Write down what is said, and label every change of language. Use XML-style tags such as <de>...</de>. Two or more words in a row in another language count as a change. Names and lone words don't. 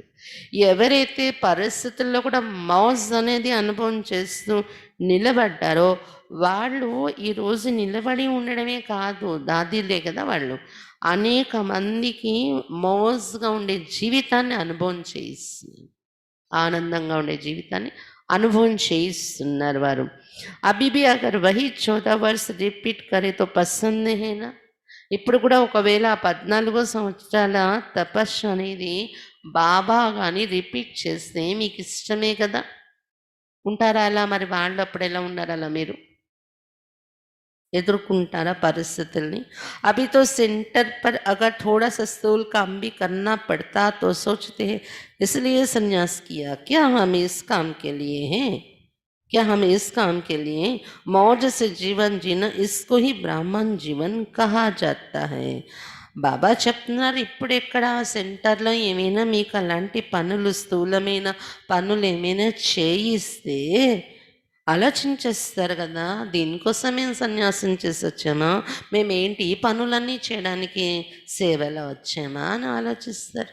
<te>ఎవరైతే పరిస్థితుల్లో కూడా మౌజ్ అనేది అనుభవం చేస్తూ నిలబడ్డారో వాళ్ళు ఈరోజు నిలబడి ఉండడమే కాదు, దాదీలే కదా వాళ్ళు, అనేక మందికి మౌజ్గా ఉండే జీవితాన్ని అనుభవం చేయిస్తుంది, ఆనందంగా ఉండే జీవితాన్ని అనుభవం చేయిస్తున్నారు వారు.</te> <hi>అभी भी अगर वही 14 वर्ष రిపీట్ करे तो पसंद है ना.</hi> <te>ఇప్పుడు కూడా ఒకవేళ ఆ 14 సంవత్సరాల తపస్సు అనేది బాబా గాని రిపీట్ చేస్తే మీకు ఇష్టమే కదా. ఉంటారా అలా? మరి వాళ్ళు అప్పుడు ఎలా ఉన్నారు అలా మీరు ఎదుర్కొంటారా పరిస్థితుల్ని?</te> <hi>अभी तो सेंटर पर अगर थोड़ा सा स्थूल काम भी करना पड़ता तो सोचते हैं इसलिए संन्यास किया, क्या हम इस काम के लिए हैं? क्या हम इस काम के लिए मौज से जीवन जीना, इसको ही ब्राह्मण जीवन कहा जाता है.</hi> <te>బాబా చెప్తున్నారు, ఇప్పుడెక్కడ సెంటర్లో ఏమైనా మీకు అలాంటి పనులు, స్థూలమైన పనులు ఏమైనా చేయిస్తే ఆలోచించేస్తారు కదా, దీనికోసం మేము సన్యాసం చేసి వచ్చామా, మేమేంటి ఈ పనులన్నీ చేయడానికి సేవలో వచ్చామా అని ఆలోచిస్తారు.</te>